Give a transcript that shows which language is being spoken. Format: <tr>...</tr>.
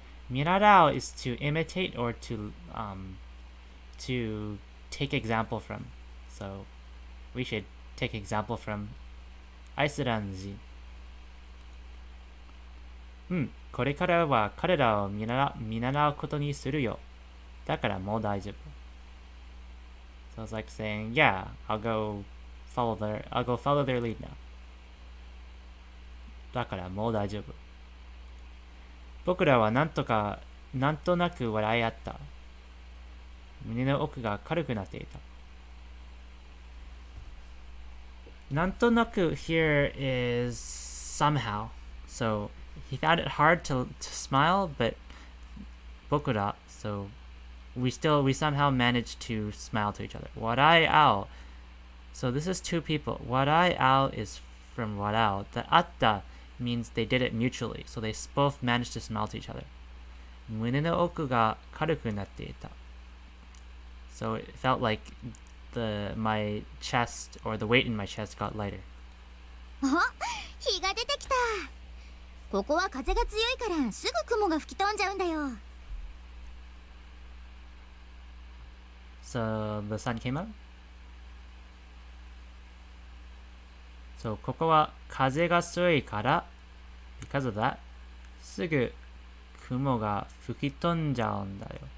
<en>見習う is to imitate or to to take example from. So we should take example from アイスランド人。</en> <ja>これからは彼らを見習うことにするよ。だからもう大丈夫。</ja> <en>So it's like saying, yeah, I'll go follow their lead now.</en> <ja>だからもう大丈夫。僕らはなんとなく笑い合った。胸の奥が軽くなっていた。</ja> <en>なんとなく here is somehow. So he found it hard to smile, but 僕ら, so we somehow managed to smile to each other. Warai ao. So this is two people. Warai ao is from warao. The atta means they did it mutually. So they both managed to smile to each other.</en> <ja>胸の奥が軽くなっていた.</ja> <en>So it felt like my chest or the weight in my chest got lighter.</en> <ja>日が出てきた。ここは風が強いからすぐ雲が吹き飛んじゃうんだよ。</ja> <en>So the sun came up.</en> <ja>So ここは風が強いから</ja> <en>because of that</en> <ja>すぐ雲が吹き飛んじゃうんだよ。</ja>